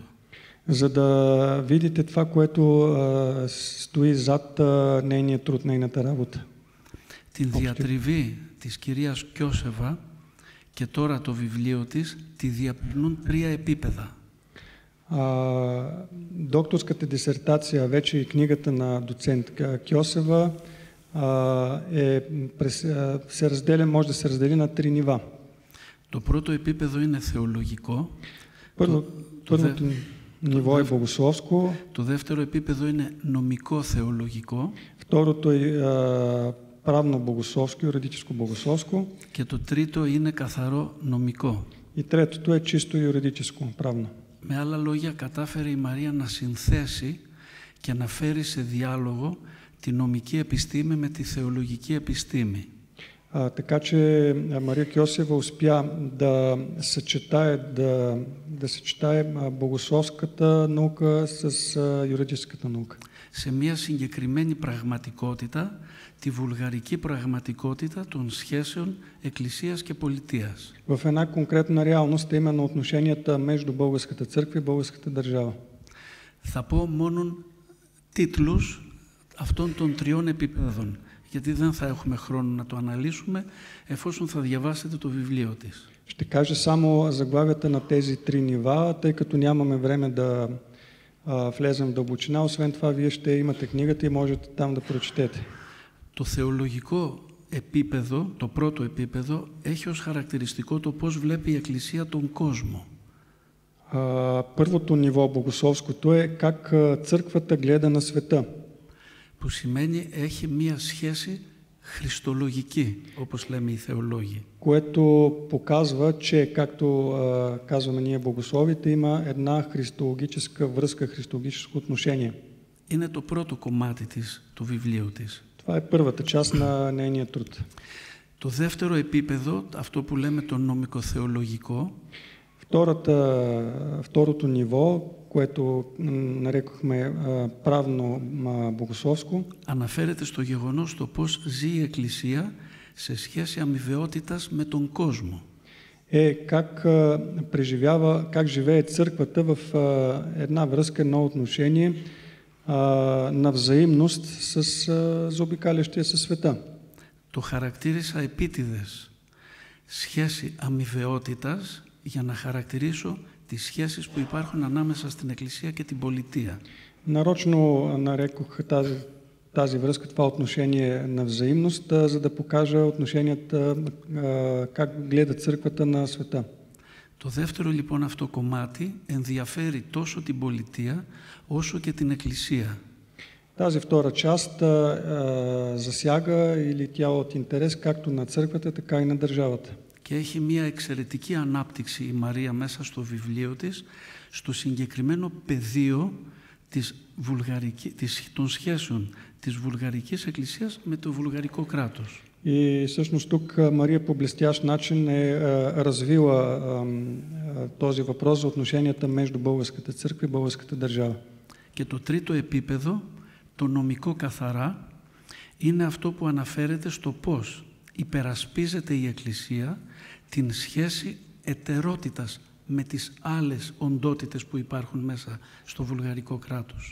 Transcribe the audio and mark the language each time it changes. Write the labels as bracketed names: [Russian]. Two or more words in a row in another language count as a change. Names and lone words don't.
[Bulgarian] За да видите това, което стои зад нейния труд, нейната работа. [Greek] Την διατριβή της κυρίας Κιώσεβα και τώρα το βιβλίο της τη διαπνούν 3 επίπεδα. [Bulgarian] Докторската дисертация, вече и книгата на доцент Кьосева може да се раздели на 3 нива. [Greek] Το πρώτο επίπεδο είναι θεολογικό. [Bulgarian] Първото ниво е богословско. [Greek] Το δεύτερο επίπεδο είναι νομικό-θεολογικό. [Bulgarian] Второто е правно-богословско, юридическо-богословско. [Greek] Και το τρίτο είναι καθαρό νομικό. [Bulgarian] И третото е чисто юридическо, правно. [Greek] Με άλλα λόγια, κατάφερε η Μαρία να συνθέσει και να φέρει σε διάλογο τη νομική επιστήμη με τη θεολογική επιστήμη. [Bulgarian] Така че Мария Кьосева успя да съчетае богословската наука с юридическата наука. [Greek] Σε μια συγκεκριμένη πραγματικότητα, τη βουλγαρική πραγματικότητα των σχέσεων εκκλησίας και πολιτείας. [Bulgarian] В една конкретна реалност, именно отношенията между българската църква и българската държава. [Greek] Θα πω μόνο τίτλους αυτών των 3 επίπεδων, γιατί δεν θα έχουμε χρόνο να το αναλύσουμε εφόσον θα διαβάσετε το βιβλίο της. [Bulgarian] Ще кажа само заглавията на тези 3 нива, тъй като нямаме време да влезем в дълбочина. Освен това, вие ще имате книгата и можете там да прочетете. [Greek] Το θεολογικό επίπεδο, το πρώτο επίπεδο, έχει ως χαρακτηριστικό το πώς βλέπει η Εκκλησία τον κόσμο. [Bulgarian] Първото ниво, богословското, е как църквата гледа на света. [Greek] Που σημαίνει έχει μία σχέση χριστολογική, όπως λέμε οι θεολόγοι. [Bulgarian] Което показва, че, както казваме ние богословите, има една христологическа връзка, христологическо отношение. [Greek] Είναι το πρώτο κομμάτι του βιβλίου της. [Bulgarian] Това е първата част на нейния труд. [Greek] Το δεύτερο επίπεδο, αυτό που λέμε το νομικοθεολογικό, [Bulgarian] Второто ниво, което нарекохме правно богословско, [Greek] αναφέρεται στο γεγονός το πώς ζει η Εκκλησία σε σχέση αμοιβαιότητας με τον κόσμο. [Bulgarian] как живее църквата в една връзка, едно отношение на взаимност с заобикалящия се света. [Greek] Το χαρακτήρισα επίτηδες σχέση αμοιβαιότητας για να χαρακτηρίσω τις σχέσεις που υπάρχουν ανάμεσα στην Εκκλησία και την πολιτεία. [Bulgarian] Нарочно нарекох тази връзка, това отношение на взаимност, за да покажа отношенията, как гледа църквата на света. [Greek] Το δεύτερο λοιπόν αυτό κομμάτι ενδιαφέρει τόσο την πολιτεία όσο και την Εκκλησία. [Bulgarian] Тази втора част засяга или тя от интерес както на църквата, така и на държавата. [Greek] Και έχει μια εξαιρετική ανάπτυξη η Μαρία μέσα στο βιβλίο της, στο συγκεκριμένο πεδίο των σχέσεων της Βουλγαρικής Εκκλησίας με το βουλγαρικό κράτος. [Bulgarian] И всъщност тук Мария по блестящ начин е развила този въпрос за отношенията между българската църква и българската държава. [Greek] Και το τρίτο επίπεδο, το νομικό καθαρά, είναι αυτό που αναφέρεται στο πώς υπερασπίζεται η Εκκλησία την σχέση ετερότητας με τις άλλες οντότητες που υπάρχουν μέσα στο βουλγαρικό κράτος.